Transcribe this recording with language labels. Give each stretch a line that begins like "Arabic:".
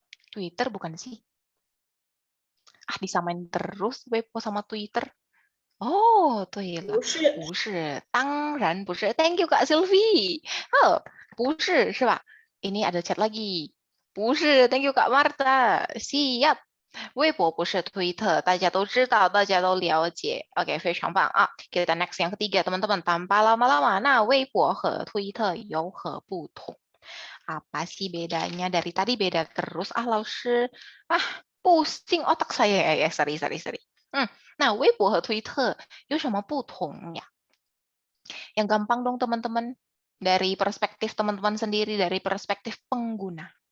Indonesian: Twitter bukan sih? Disamain terus Weibo sama Twitter.
Chinese: 对了，不是，当然不是。
English: Thank you Kak Sylvie.
Chinese: 不是，是吧？
Indonesian: Ini ada chat lagi.
Chinese: 不是 ，
English: Thank you
Chinese: Kak Marta.
Indonesian: Siap.
Chinese: 微博不是推特，大家都知道，大家都了解。
Indonesian: Oke,
Chinese: 非常棒啊。
Indonesian: Kita next yang ketiga teman-teman. Tanpa lama-lama, nah
Chinese: 微博和推特有何不同？
Indonesian: Apa sih bedanya? Dari tadi beda terus. 老师，pusing otak saya ya.
English: Sorry.
Chinese: Nah, Weibo 和推特有什么不同呀？
Indonesian: Yang gampang dong teman-teman, dari perspektif teman-teman sendiri, dari perspektif pengguna.